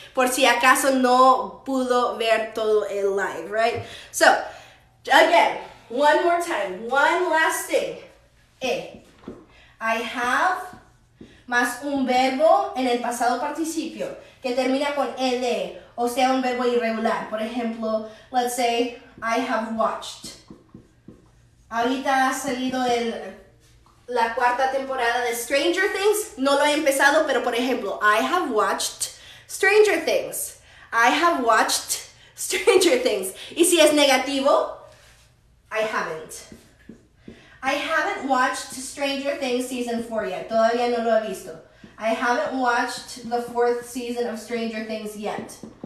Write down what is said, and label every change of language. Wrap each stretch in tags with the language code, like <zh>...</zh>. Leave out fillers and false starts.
<es>Por si acaso no pudo ver todo el live, right?</es> <en>So, again, one more time. One last thing. I have...</en> <es>más un verbo en el pasado participio que termina con ed, o sea, un verbo irregular. Por ejemplo,</es> <en>let's say, I have watched.</en> <es>Ahorita ha salido la cuarta temporada de Stranger Things. No lo he empezado, pero por ejemplo,</es> <en>I have watched</en> <es>Stranger Things.</es> <en>I have watched Stranger Things.</en> <es>Y si es negativo,</es> <en>I haven't. I haven't watched Stranger Things Season 4 yet.</en> <es>Todavía no lo he visto.</es> <en>I haven't watched the 4th season of Stranger Things yet.</en>